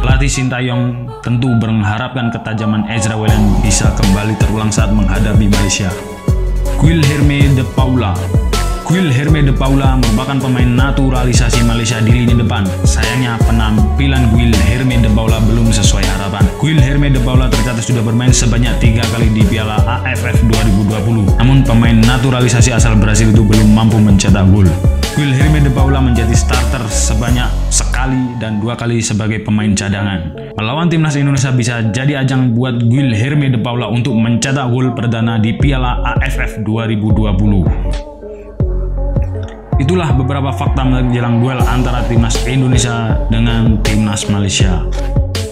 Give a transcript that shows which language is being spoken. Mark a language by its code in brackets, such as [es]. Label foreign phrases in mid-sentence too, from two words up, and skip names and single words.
[id] Pelatih Sintayong tentu mengharapkan ketajaman Ezra Walian bisa kembali terulang saat menghadapi Malaysia. Guilherme de Paula Guilherme de Paula merupakan pemain naturalisasi Malaysia di lini depan. Sayangnya penampilan Guilherme de Paula belum sesuai harapan. Guilherme de Paula tercatat sudah bermain sebanyak 3 kali di Piala AFF 2020. Namun pemain naturalisasi asal Brasil itu belum mampu mencetak gol. Guilherme de Paula menjadi starter sebanyak sekali dan 2 kali sebagai pemain cadangan. Melawan timnas Indonesia bisa jadi ajang buat Guilherme de Paula untuk mencetak gol perdana di Piala AFF 2020. Itulah beberapa fakta menjelang duel antara timnas Indonesia dengan timnas Malaysia.